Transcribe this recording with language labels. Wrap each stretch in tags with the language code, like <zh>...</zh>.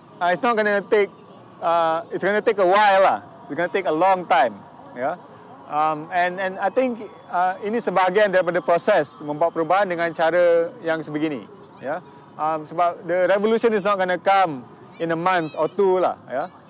<en>It's not going to take it's going to take a while lah. It's going to take a long time, ya. And I think</en> <ms>ini sebahagian daripada proses membawa perubahan dengan cara yang sebegini, ya. Sebab</ms> <en>the revolution is not going to come in a month or two lah, ya.</en>